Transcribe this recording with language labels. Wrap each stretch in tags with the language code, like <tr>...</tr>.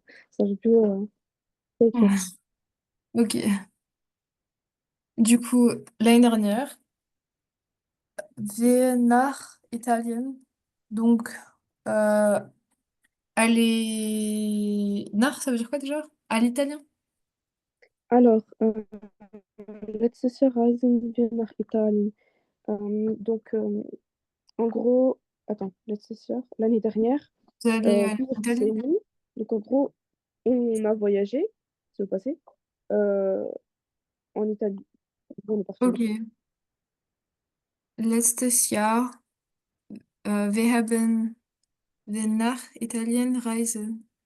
<fr>Ça, j'ai plus à écrire. Ok. Du coup, l'année dernière,</fr> <de>wir nach Italien.</de> <fr>Donc, euh, aller... Nach, ça veut dire quoi déjà? À l'italien?</fr> <de>Alors, letztes Jahr reisen wir nach Italien.</de> <fr>Donc, en gros, attends,</fr> <de>letztes Jahr,</de> <fr>l'année dernière, Vous allez en wir, c'est Italie? nous. Donc, en gros, on a voyagé, c'est au passé. euh, en Italie, pour le parfum. Ok.</fr> <de>Letztes Jahr, wir haben den nach Italien reisen.</de>